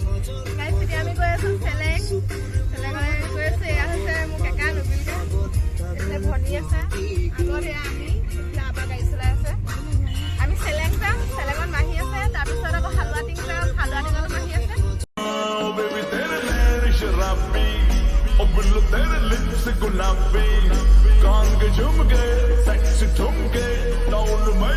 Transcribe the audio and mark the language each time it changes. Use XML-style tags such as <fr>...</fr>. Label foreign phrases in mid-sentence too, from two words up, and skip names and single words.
<as>গাইছ এতিয়া আমি গৈ আছো চেলেং গৈ আছো। এয়া হৈছে মোৰ কেকা নবীনকে, এইফালে ভনী আছে, আগত এয়া আমি, এইফালে আবা গাড়ী চলাই আছে। আমি চেলেং যাম, চেলেঙত মাহী আছে, তাৰপিছত আকৌ হালুৱাটিং যাম, হালুৱাটিঙতো মাহী আছে।</as> <hi>तेरे लिप्स गुलाबी कान के झुमके सेक्सी ठुमके टाउन में</hi>